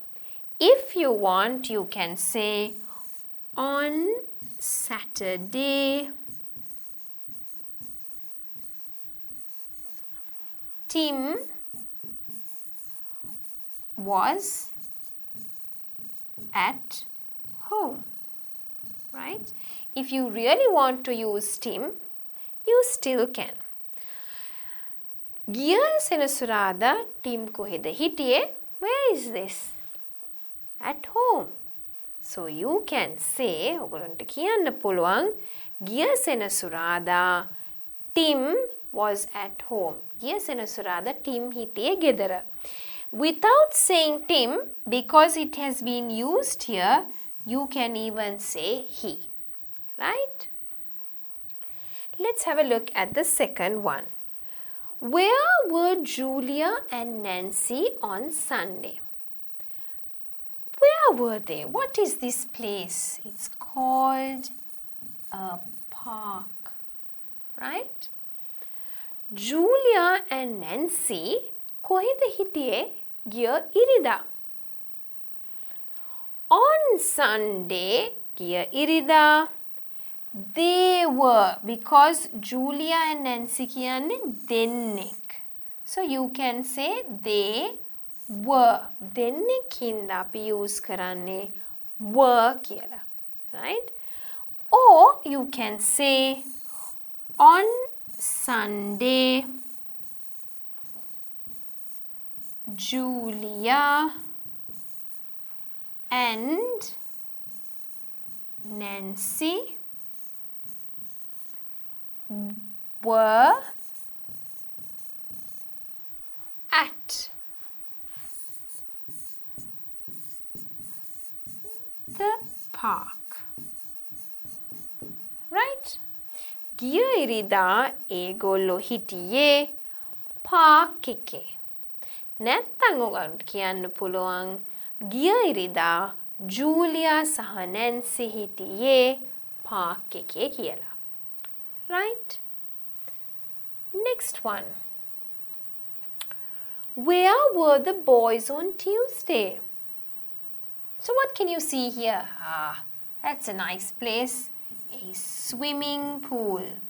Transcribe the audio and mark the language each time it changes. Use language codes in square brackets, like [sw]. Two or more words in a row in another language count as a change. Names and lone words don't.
[en] If you want, you can say, on Saturday, Tim was at home, right? If you really want to use Tim, you still can. [si] ගිය සෙනසුරාදා Tim කොහෙද හිටියේ? [en] Where is this? At home. So you can say, [si] ඔයගොල්ලන්ට කියන්න පුළුවන් ගිය සෙනසුරාදා Tim [en] was at home. [si] ගිය සෙනසුරාදා Tim හිටියේ ගෙදර. [en] Without saying Tim, because it has been used here, you can even say he. Right? Let's have a look at the second one. Where were Julia and Nancy on Sunday? Where were they? What is this place? It's called a park, right? [si] Julia and Nancy කොහෙද හිටියේ ගිය ඉරිදා? [en] On Sunday, [si] ගිය ඉරිදා, [en] they were, because Julia and Nancy [si] කියන්නේ දෙන්නෙක්. [en] So you can say they were. [si] දෙන්නෙක් හින්දා අපි use කරන්නේ were කියලා. Right? [en] Or you can say on Sunday, Julia and Nancy were at the park. Right? [si] ගිය ඉරිදා ඒගොල්ලෝ හිටියේ පාක් එකේ. නැත්තං ඔයගොල්ලන්ට කියන්න පුළුවන් ගිය ඉරිදා ජූලියා සහ නැන්සි හිටියේ පාක් එකේ කියලා. [en] Right? Next one. Where were the boys on Tuesday? So what can you see here? Ah, that's a nice place. A swimming pool.